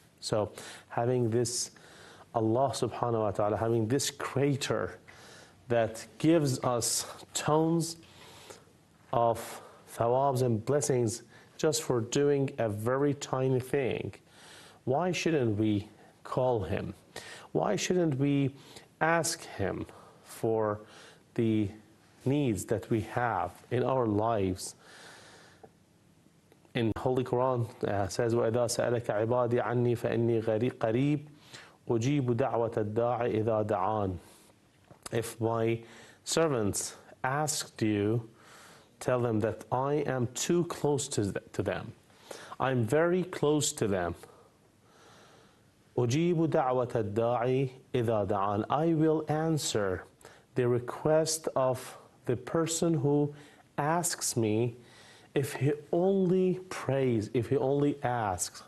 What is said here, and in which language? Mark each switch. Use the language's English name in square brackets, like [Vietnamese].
[English] So having this Allah subhanahu wa ta'ala, having this creator that gives us tons of thawabs and blessings just for doing a very tiny thing, why shouldn't we call him? Why shouldn't we ask him for the needs that we have in our lives? In Holy Quran says, [Arabic] وَإِذَا سَأَلَكَ عِبَادِي عَنِّي فَإِنِّي قَرِيبٌ أُجِيبُ دَعْوَةَ الدَّاعِ إِذَا دَعَانِ. [English] If my servants asked you, tell them that I am too close to them. I'm very close to them. [Arabic] أُجِيبُ دَعْوَةَ الدَّاعِ إِذَا دَعَانِ. [English] I will answer the request of the person who asks me if he only prays, if he only asks.